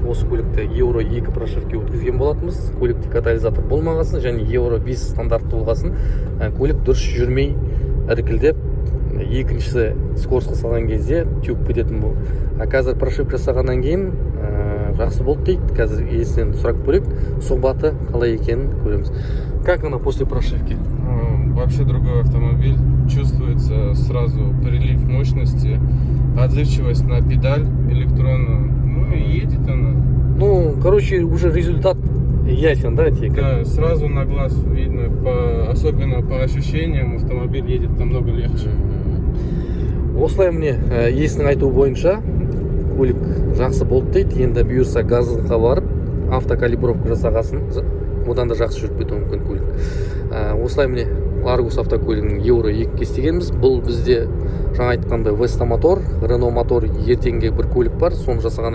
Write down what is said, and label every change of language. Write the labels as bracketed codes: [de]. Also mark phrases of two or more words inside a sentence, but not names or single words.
[kk] Осы көлікті Euro 2 прошивке өткізген болатынбыз. Көлікте катализатор болмағасын және Euro 5 стандарт болғасын. Көлік дұрыс жүрмей іркілдеп, екіншісі скоростқа салған кезде тюк кететін бұл. Қазір прошивка жасағаннан кейін жақсы болды дейді. Қазір иесінен сұрап көрейік, сұхбаты қалай екенін көреміз. [ru] Как она после прошивки? Вообще другой автомобиль. Чувствуется сразу прилив мощности, отзывчивость на педаль электронную. Ну и едет она. Ну, короче, уже результат ясен, да, тебе? Да, сразу на глаз видно, особенно по ощущениям, автомобиль едет намного легче. [kk] Осылай міне иесінің айтуы бойынша көлік жақсы болды дейді. Енді бұйырса газға барып автокалибровка жасағасын, одан да жақсы жүріп кетуі мүмкін көлік. Осылай міне Largus автокөлігінің Euro 2 істегенбіз. Бұл бізде жаңа айтқандай Vesta мотор, Renault мотор ертеңге бір көлік бар.